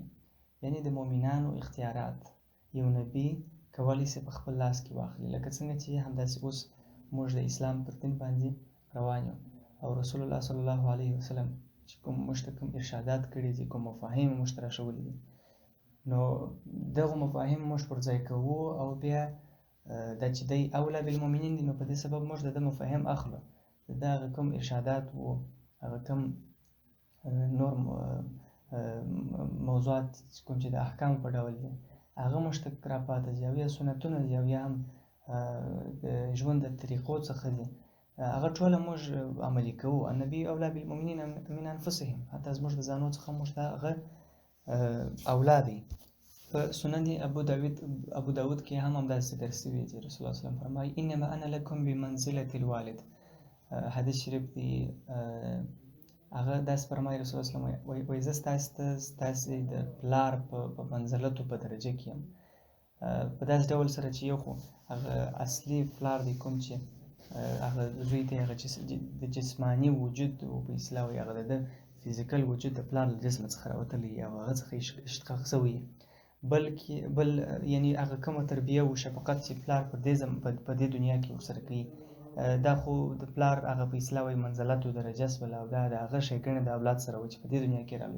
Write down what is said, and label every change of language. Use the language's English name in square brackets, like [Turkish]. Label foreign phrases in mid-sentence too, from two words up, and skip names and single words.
[Pashto] یعنی د مؤمنانو اختیارات یو نبی کولی شي په خپل لاس کې واخلي، لکه څنګه چې همداسې اوس موږ د اسلام پر دین باندې روان یو او رسول الله [Arabic] صلی الله علیه وسلم [Pashto] چې کوم موږ ته کوم ارشادات کړي دي، کوم مفاهیم موږ ته راښولي دي، نو دغه مفاهیم موږ پر ځای کوو او بیا دا چې دی [Arabic] اولا بالمؤمنین [Pashto] دي، نو په دې سبب موږ د ده مفاهیم اخلو، د ده هغه کوم ارشادات وو، هغه کوم نور موضوعات کوم چې د احکامو په ډول دي هغه موږ ته راپاته دي، او یا سنتونه دي او یا هم د ژوند د طریقو څخه دي، هغه ټوله موږ عملي کوو. [Arabic] النبي اولا بالمؤمنین من انفسهم، [Pashto] حتی زموږ د ځانو څخه موږ ته هغه اولا دی. په سنن ابو داود کې هم همداسې ذکر شوي دي، رسول الله [Arabic] صلی الله علیه وسلم [Pashto] فرمایي [Arabic] انما انا لکم بمنزلة الوالد. [Pashto] حدیث شریف دی هغه داسې فرمایي رسول الله [Arabic] صلی الله علیه وسلم [Pashto] وایي زه ستاسې د پلار په منزلتو په درجه کې یم، په داسې ډول سره چې یو خو هغه اصلي پلار دی کوم چې هغه زوی ته هغه د جسماني وجود په اصطلاح وایي هغه د فزیکل وجود د پلار له جسمه څخه راوتلی او هغه څخه اشتقاق شوی، بل یعنی هغه کومه تربیه او شفقت چې پلار په دې دنیا کې ورسره کوي، دا خو د پلار هغه په اصطلاح وایي منزلت او درجه شوله او دا د هغه ښېګڼې د اولاد سره وه چې په دې دنیا کې راغلی.